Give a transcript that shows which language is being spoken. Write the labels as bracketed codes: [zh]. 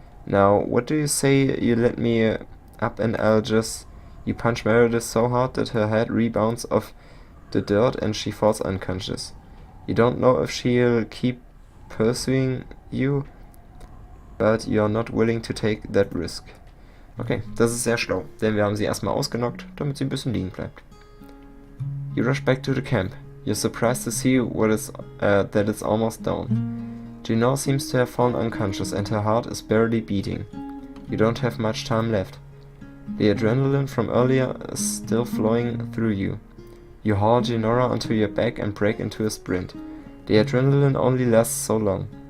[en] Now, what do you say you let me up and I'll just... You punch Meredith so hard that her head rebounds off the dirt and she falls unconscious. You don't know if she'll keep pursuing you, but you're not willing to take that risk. [de] Okay, das ist sehr schlau, denn wir haben sie erstmal ausgenockt, damit sie ein bisschen liegen bleibt. [en] You rush back to the camp. You're surprised to see that it's almost down. Gino seems to have fallen unconscious and her heart is barely beating. You don't have much time left. The adrenaline from earlier is still flowing through you. You haul Ginora onto your back and break into a sprint. The adrenaline only lasts so long.